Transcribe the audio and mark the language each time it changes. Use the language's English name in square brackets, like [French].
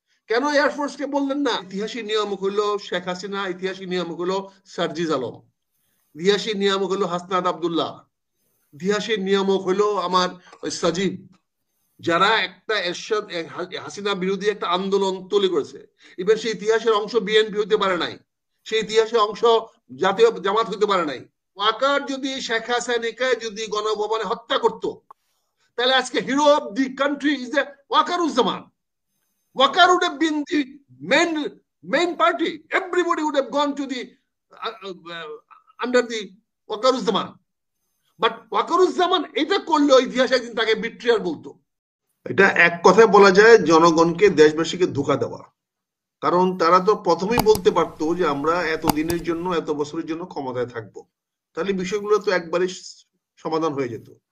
[Bangla] কেন এয়ারফোর্স কে বললেন না? ইতিহাসী নিয়ামক হলো শেখ হাসিনা, ইতিহাসী নিয়ামক হলো সার্জিজ আলম, ইতিহাসী নিয়ামক হলো হাসনাত আব্দুল্লাহ, ইতিহাসের নিয়ামক হলো আমার সজীব, যারা একটা এরশাদ হাসিনা বিরোধী একটা আন্দোলন তৈরি করেছে। ইভেন সেই ইতিহাসের অংশ বিএনপি হতে পারে নাই, সেই ইতিহাসের অংশ জাতীয় জামাত হতে পারে নাই। ওয়াকার যদি শেখ হাসিনাকে যদি গণভবনে হত্যা করতো, তাহলে আজকে [English] hero of the country is the [Bangla] Wakeruzzaman. [English] Wakar would have been the main party. Everybody would have gone to the under the Wakaruzaman. [Bangla] But Wakaruzaman এটা করলো ইতিহাসে একদিন তাকে বিট্রিয়ার বলতো। এটা এক কথায় বলা যায় জনগণকে দেশবাসীকে ধোঁকা দেওয়া। কারণ তারা তো প্রথমেই বলতে পারতো যে আমরা এত দিনের জন্য এত বছরের জন্য ক্ষমতায় থাকবো, তাহলে বিষয়গুলো তো একবারে সমাধান হয়ে যেত।